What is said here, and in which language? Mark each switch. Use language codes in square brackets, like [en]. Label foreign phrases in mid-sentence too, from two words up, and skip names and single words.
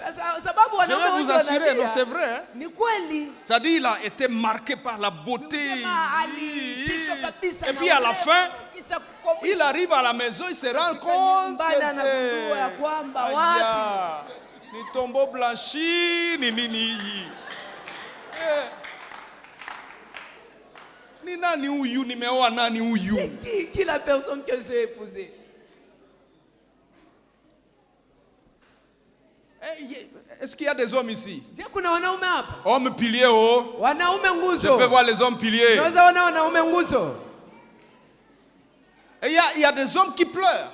[fr] Je vais vous assurer, non, c'est vrai. Hein? Ça dit, il a été marqué par la beauté. Et puis à la fin, il arrive à la maison, il se rend compte que c'est... Ni tombeau blanchi, ni. [sw] Ni nani uyu, ni meoa nani uyu. [fr] C'est qui la personne que j'ai épousée? Est-ce qu'il y a des hommes ici? Hommes piliers, oh. Je peux voir les hommes piliers. Et il y a des hommes qui pleurent.